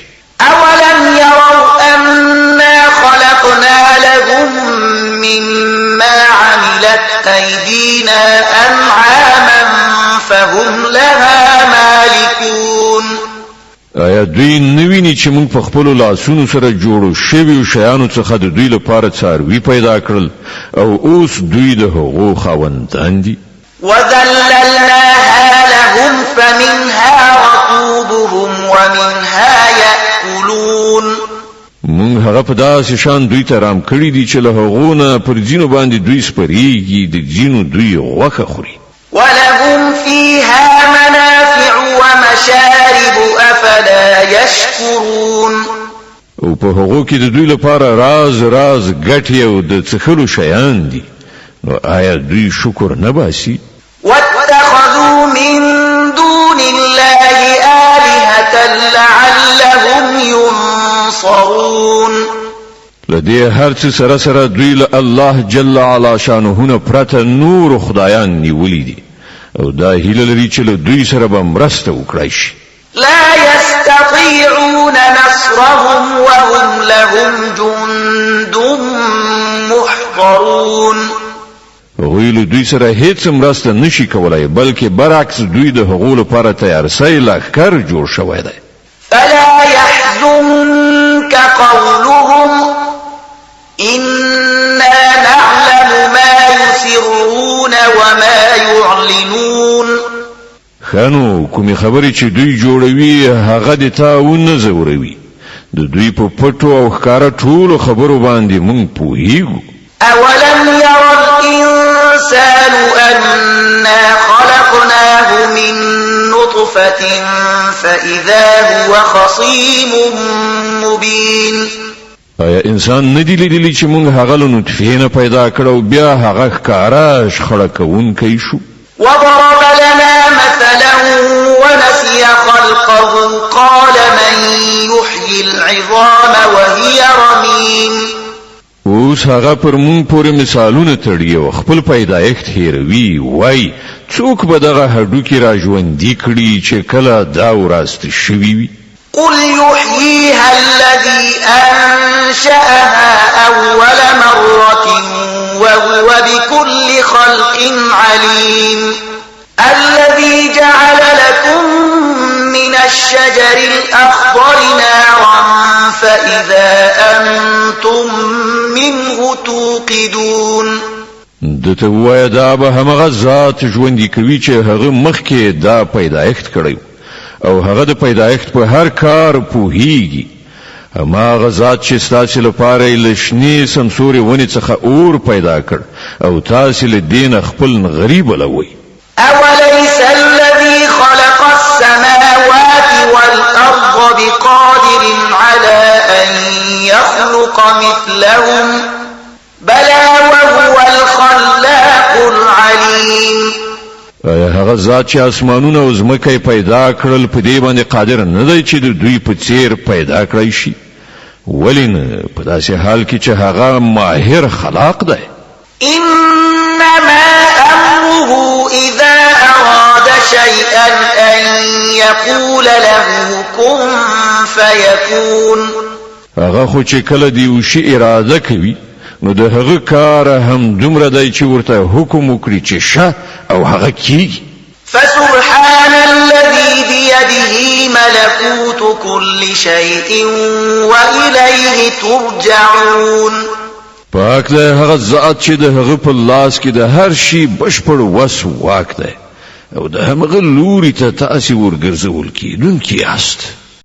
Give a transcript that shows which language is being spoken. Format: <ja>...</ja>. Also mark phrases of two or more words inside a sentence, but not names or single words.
<ar>أولم يروا أنا خلقنا لهم مما عملت أيدينا أنعاما فهم لها مالكون.</ar> <ps>آیا دوی نویني چې موږ په خپل لاسونو سره جوړو شویو شیانو څخه د دوی لپاره څاروي پیدا کړل او اوس دوی د هغو خاوندان دي؟</ps> <ar>وذللناها لهم فمنها ركوبهم ومنها يأكلون.</ar> <ps>موږ هغه په داسې شان دوی ته رام کړي دي چې له هغو نه پر ځینو باندې دوی سپریږي، د ځینو دوی غوښه خوري.</ps> <ar>ولهم فيها منافع ومشارب أفلا يشكرون.</ar> <ps>او په هغو کې د دوی لپاره راز ګټې او د څښلو شیان دي، نو آیا دوی شکر نه باسي؟</ps> <ar>واتخذوا من دون الله آلهة لعلهم ينصرون.</ar> <ps>لدې هر څه سره سره دوی له الله</ps> <ar>جل علا شانه</ar> <ps>نه پرته نور خدایان نیولي دي او دا هیله لري چې له دوی سره به مرسته وکړای شي.</ps> <ar>لا يستطيعون نصرهم وهم لهم جند محضرون.</ar> <ps>هغوی له دوی سره هیڅ مرسته نشي کولای، بلکې برعکس دوی د هغو لپاره تیارسۍ لښکر جوړ شوی دی.</ps> <ar>فلا يحزنك قولهم إنا نعلم ما يسرون وما يعلنون.</ar> <ps>خانو کومې خبرې چې دوی جوړوي هغه د تا ونه زوروي، د دوی په پټو او ښکاره ټولو خبرو باندې مونږ پوهیږو.</ps> <ar>أولم ير الإنسان أنا خلقناه من نطفة فإذا هو خصيم مبين.</ar> <ps>آیا انسان ندی لیدلی چې مونږ هغه له نطفې نه پیدا کړو بیا هغه ښکاره شخړه کوونکی شو؟</ps> <ar>وضرب لنا مثلا ونسي خلقه قال من يحيي العظام وهي رميم.</ar> <ps>اوس هغه پر مونږ پورې مثالونه تړي او خپل پیدایښت هیروي، وای څوک به دغه هډوکي را ژوندي کړي چې کله دا وراسته شوي وي؟</ps> <ar>قل يحييها الذي أنشأها أول مرة وهو بكل خلق عليم. الذي جعل لكم من الشجر الأخضر نارا فإذا أنتم منه توقدون.</ar> <ps>دته وای دا به همغه ذات ژوندي کوي چې هغه مخکې دا پیدایښت کړی او هغه د پیدایښت په هر کار پوهیږي ما غزات چې ستاسو لپاره لشنی سمسوري ونی څخه اور پیدا کړ او تاسو له دین خپل غریب لوي.</ps> <ar>أوليس الذي خلق السماوات والأرض بقادر على أن يخلق مثلهم بلى وهو الخلاق العليم.</ar> <ps>هغه ذات چې اسمانونه او ځمکه پیدا کړل په دې باندې قادر نه دی چې دوی په څیر پیدا کړی شي. ولین په داسې حال کې چې هغه ماهر خلاق دی.</ps> <ar>إنما أمره إذا أراد شيئا أن يقول له كن فيكون.</ar> <ps>هغه خو چې کله دی وشي اراده کوي نو د هغه کار هم دومره دی چې ورته حکم وکړي چې شه او هغه کیږي.</ps> <ar>فسبحان الذي بيده ملكوت كل شيء وإليه ترجعون.</ar> <ps>پاک دی هغه ذات چې د هغه په لاس کې د هر شي بشپړ وس واک دی او د هغه لوري ته تاسو ورګرځول کیدونکي یاست.</ps>